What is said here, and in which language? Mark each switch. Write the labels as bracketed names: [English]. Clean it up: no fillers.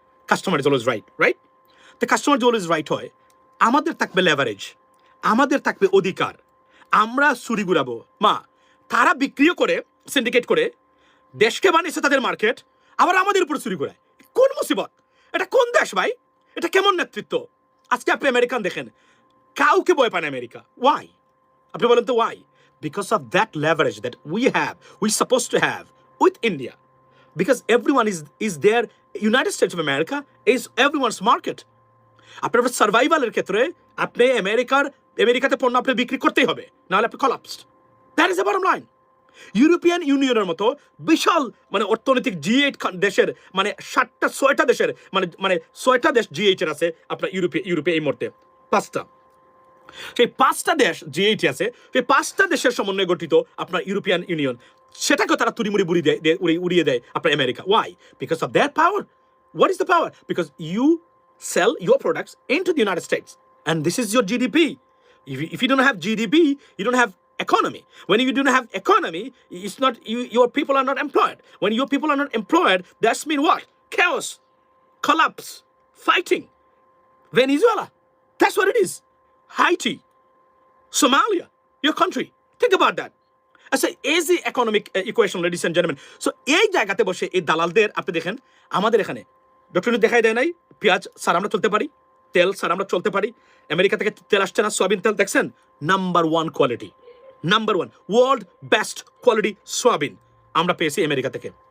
[Bangla] Customer জলজ right, right? তো customer জলজ রাইট হয়, আমাদের থাকবে লেভারেজ, আমাদের থাকবে অধিকার, আমরা চুরি ঘুরাবো। মা, তারা বিক্রিও করে, সিন্ডিকেট করে, দেশকে বানিয়েছে তাদের মার্কেট, আবার আমাদের উপর চুরি ঘুরায়। কোন মুসিবত? এটা কোন দেশ ভাই? এটা কেমন নেতৃত্ব? আজকে আপনি আমেরিকান দেখেন, কাউকে ভয় পায় না আমেরিকা। ওয়াই? আপনি বলেন তো Y? [English] Because of that leverage that we're supposed to have with India. Because everyone is there. United States of America is everyone's market. [Bangla] আপনার সার্ভাইভালের ক্ষেত্রে আপনি আমেরিকাতে পণ্য আপনি বিক্রি করতেই হবে, নাহলে আপনি collapsed. [English] That is the bottom line. [Bangla] European ইউনিয়নের মতো বিশাল মানে অর্থনৈতিক G8 দেশের মানে 6টা দেশের মানে 6টা দেশ G8 এর আছে আপনার ইউরোপে এই মুহূর্তে 5টা। সেই 5টা দেশ G8 আছে, সেই 5টা দেশের সমন্বয়ে গঠিত আপনার ইউরোপিয়ান ইউনিয়ন। সেটাকেও তারা তুড়িমুড়ি উড়িয়ে দেয় আপনার America. [English] Why? Because of that power. What is the power? Because you sell your products into the United States, and this is your GDP. If you don't have GDP, you don't have economy. When you don't have economy, it's not your people are not employed. When your people are not employed, that's mean what? Chaos, collapse, fighting. Venezuela, that's what it is. Haiti, Somalia, your country. Think about that. As an easy economic equation, ladies and gentlemen. [Bangla] So এই জায়গাতে বসে এই দালালদের আপনি দেখেন, আমাদের এখানে doctor দেখাই দেয় নাই পেঁয়াজ স্যার আমরা চলতে পারি, তেল স্যার আমরা চলতে পারি, আমেরিকা থেকে তেল আসছে না, সয়াবিন তেল দেখছেন number 1 quality, number 1 world best quality soybean আমরা পেয়েছি আমেরিকা থেকে।